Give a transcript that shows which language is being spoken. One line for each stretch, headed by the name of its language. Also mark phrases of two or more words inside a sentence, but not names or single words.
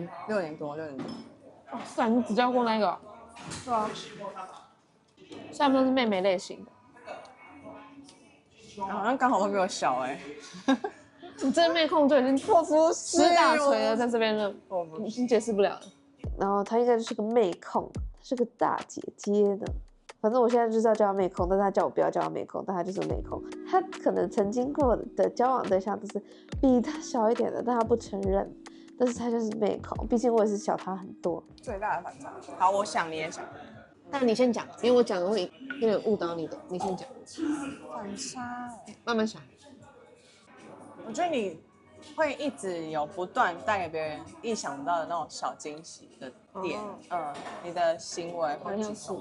Chinese: ，6 年多。哇塞，你只交過那一個？對啊。所以他們都是妹妹類型的。好像剛好都比我小哎。你這妹控就已經破出10大錘了，在這邊了，已經解釋不了了。然後她應該就是個妹控，是個大姐姐的。反正我現在就是要叫她妹控，但是她叫我不要叫她妹控，但她就是妹控。她可能曾經過的交往對象都是比她小一點的，但她不承認。但是她就是妹控，畢竟我也是小她很多。最大的反差。好，我想你也想。但你先講，因為我講的會有點誤導你的，你先講。反差，慢慢想。我覺得你會一直有不斷帶給別人意想不到的那種小驚喜的點，你的行為或舉動，